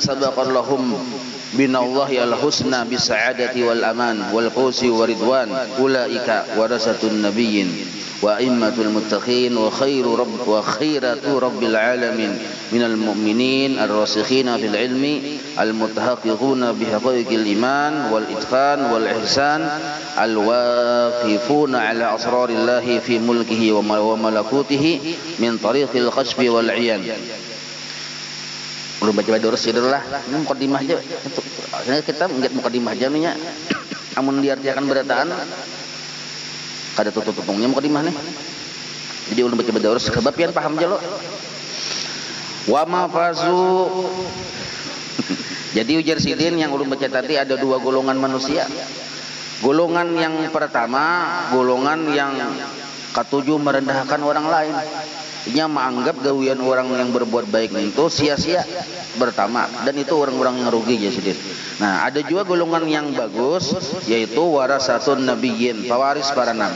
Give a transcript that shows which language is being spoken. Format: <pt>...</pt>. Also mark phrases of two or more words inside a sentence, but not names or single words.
<ar>سبق لهم بالله الحسنى بالسعادة والأمان والفوز والرضوان أولئك ورثة النبيين وأئمة المتقين وخيرة رب العالمين من المؤمنين الراسخين في العلم المتحققون بحقائق الإيمان والإتقان والإحسان الواقفون على أسرار الله في ملكه وملكوته من طريق الكشف والعيان.</ar> <bjn>Belum baca dorus lah, ini mukadimah aja. Kita nggak mukadimah aja nih ya. Amun diartikan berataan kada tutup-tutungnya mukadimah nih. Jadi ulun baca dorus kebapian paham aja lo.</bjn> <ar>وما فازوا.</ar> <bjn>Jadi ujar sidin yang ulun baca tadi ada dua golongan manusia. Golongan yang pertama, golongan yang ketujuh merendahkan orang lain. Nya menganggap gawian orang yang berbuat baik itu sia-sia pertama, dan itu orang-orang yang rugi ya sidin. Nah, ada juga golongan yang bagus, yaitu</bjn> <ar>ورثة النبيين,</ar> <bjn>pewaris para nabi.</bjn>